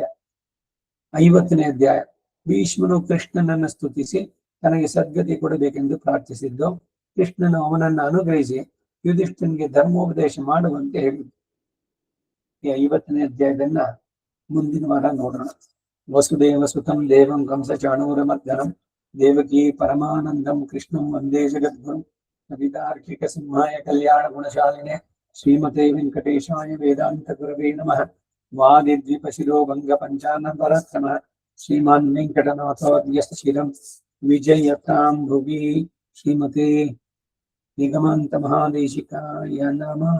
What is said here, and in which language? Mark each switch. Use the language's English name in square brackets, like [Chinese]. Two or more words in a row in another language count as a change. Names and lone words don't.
[Kannada] 50ನೇ ಅಧ್ಯಾಯ. ಭೀಷ್ಮನು ಕೃಷ್ಣನನ್ನು ಸ್ತುತಿಸಿ ತನಗೆ ಸದ್ಗತಿ ಕೊಡಬೇಕೆಂದು ಪ್ರಾರ್ಥಿಸಿದ್ದು, ಕೃಷ್ಣನು ಅವನನ್ನು ಅನುಗ್ರಹಿಸಿ ಯುಧಿಷ್ಠನಿಗೆ ಧರ್ಮೋಪದೇಶ ಮಾಡುವಂತೆ ಹೇಳಿದ್ದು. ಈ 50ನೇ ಅಧ್ಯಾಯದನ್ನ ಮುಂದಿನ ವಾರ ನೋಡೋಣ. [Sanskrit] ವಸುದೇವ ಸುತಂ ದೇವಂ ಕಂಸ ಚಾಣೂರಮರ್ದನಂ ದೇವಕೀ ಪರಮಾನಂದಂ ಕೃಷ್ಣಂ ವಂದೇ ಜಗದ್ಗುರುಂ ಕವಿತಾರ್ಕಿಕ ಸಿಂಹಾಯ ಕಲ್ಯಾಣ ಗುಣಶಾಲಿನೆ ಶ್ರೀಮತೆ ವೆಂಕಟೇಶಾಯ ವೇದಾಂತ ಗುರವೇ ನಮಃ. ವಾದಿದ್ವಿಪ ಶಿರೋಭಂಗ ಪಂಚಾನಂದರಕ್ರಮಃ ಶ್ರೀಮಾನ್ ವೆಂಕಟನಾಥಾರ್ಯಸ್ಥಿರಂ ವಿಜಯತಾಂ ಭುವಿ. ಶ್ರೀಮತೆ ನಿಗಮಾಂತ ಮಹಾದೇಶಿಕಾಯ ನಮಃ.